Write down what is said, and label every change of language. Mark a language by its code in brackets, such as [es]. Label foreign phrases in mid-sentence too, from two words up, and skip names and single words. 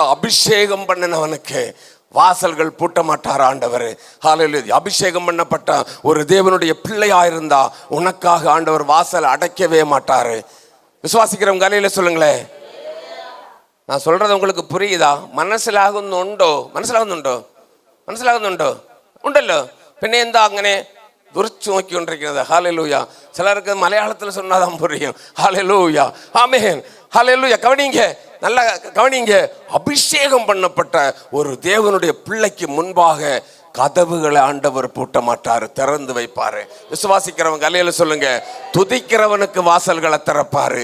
[ta] அபிஷேகம் பண்ணினவனுக்கு வாசல்கள் பூட்ட மாட்டார் ஆண்டவர். ஹல்லேலூயா. அபிஷேகம் பண்ணப்பட்ட ஒரு தேவனுடைய பிள்ளையா இருந்தா உனக்காக ஆண்டவர் வாசல் அடைக்கவே மாட்டாரு. விசுவாசிக்கிறவங்க அலையில சொல்லுங்களேன். நான் சொல்றது உங்களுக்கு புரியுதா? [ml] മനസ്സിലാകുന്നുണ്ടോ? ഉണ്ടല്ലോ. പിന്നെ എന്താ അങ്ങനെ തുറച്ചു നോക്കിക്കൊണ്ടിരിക്കുന്നത്? [ta] ഹല്ലേലൂയ. [ml] ചിലർക്ക് മലയാളത്തിൽ [ta] சொன்னாதான் புரியும். ஹல்லேலூயா. ஆமென். ஹல்லேலூயா. கவனிங்க, நல்லா கவனிங்க. அபிஷேகம் பண்ணப்பட்ட ஒரு தேவனுடைய பிள்ளைக்கு முன்பாக கதவுகளை ஆண்டவர் பூட்ட மாட்டாரு, திறந்து வைப்பாரு. விசுவாசிக்கிறவங்க அல்லேலூயா சொல்லுங்க. துதிக்கிறவனுக்கு வாசல்களை திறப்பாரு.